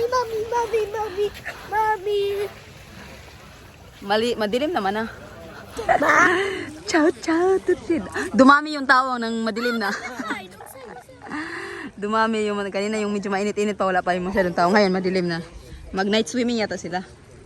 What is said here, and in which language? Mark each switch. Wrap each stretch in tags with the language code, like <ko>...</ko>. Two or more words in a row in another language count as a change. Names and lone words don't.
<tl>Mali, madilim naman</tl> <it>Ciao ciao tutti.</it> <tl>Dumami yung tao ng madilim na. Dumami yung kanina yung medyo mainit-init pa wala pa yung masyadong tao. Ngayon madilim na. Mag</tl> <en>night swimming</en> <tl>yata sila.</tl>